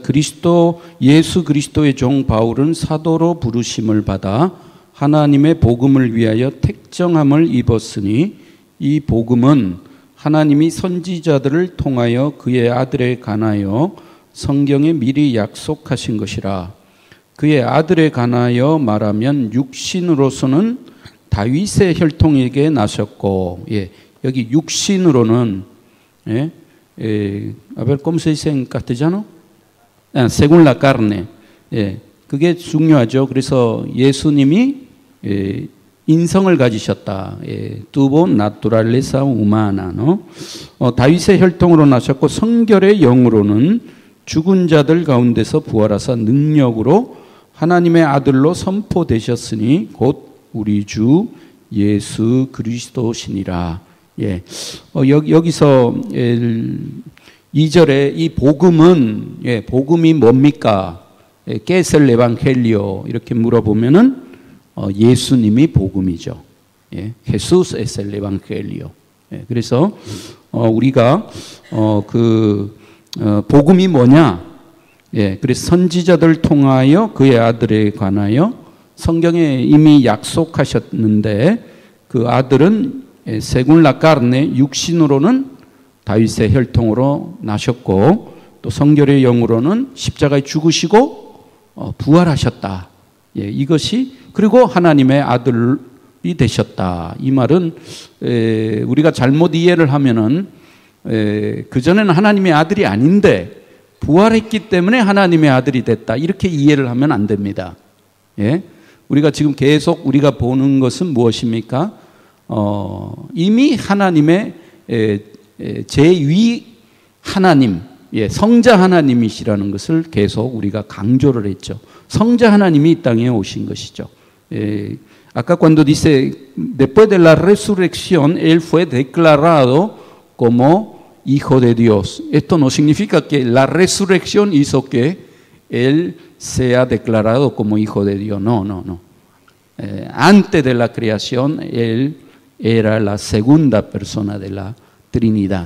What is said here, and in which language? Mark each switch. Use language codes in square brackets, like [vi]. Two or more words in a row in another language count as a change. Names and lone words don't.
[ko] 예수 그리스도의 종 바울은 사도로 부르심을 받아 하나님의 복음을 위하여 택정함을 입었으니 이 복음은 하나님이 선지자들을 통하여 그의 아들에 관하여 성경에 미리 약속하신 것이라. 그의 아들에 관하여 말하면 육신으로서는 다윗의 혈통에게 나셨고, 예, 여기 육신으로는, 예, [es] a ver cómo se dice en castellano? según la carne. [ko] 예, 그게 중요하죠. 그래서 예수님이 인성을 가지셨다. 예, [es] tuvo naturaleza humana, ¿no? [ko] 다윗의 혈통으로 나셨고 성결의 영으로는 죽은 자들 가운데서 부활하사 능력으로 하나님의 아들로 선포되셨으니 곧 우리 주 예수 그리스도시니라. 예, 여기서 2절에 이 복음은, 예, 복음이 뭡니까? [es] ¿Qué es el evangelio? [ko] 이렇게 물어보면은 예수님이 복음이죠. 예, [es] Jesús es el evangelio. [ko] 예, 그래서 우리가 복음이 뭐냐? 예, 그래서 선지자들 통하여 그의 아들에 관하여 성경에 이미 약속하셨는데 그 아들은 [es] según la carne [ko] 육신으로는 다윗의 혈통으로 나셨고 또 성결의 영으로는 십자가에 죽으시고 부활하셨다. 예, 이것이 그리고 하나님의 아들이 되셨다. 이 말은 우리가 잘못 이해를 하면은 그전에는 하나님의 아들이 아닌데 부활했기 때문에 하나님의 아들이 됐다. 이렇게 이해를 하면 안 됩니다. 예? 우리가 지금 계속 우리가 보는 것은 무엇입니까? 이미 하나님의 제2 하나님, 성자 하나님이시라는 것을 계속 우리가 강조를 했죠. 성자 하나님이 이 땅에 오신 것이죠. [es] Acá cuando dice, después de la resurrección, Él fue declarado como Hijo de Dios. Esto no significa que la resurrección hizo que Él sea declarado como Hijo de Dios. No, no, no. Antes de la creación, Él era la segunda persona de la Trinidad.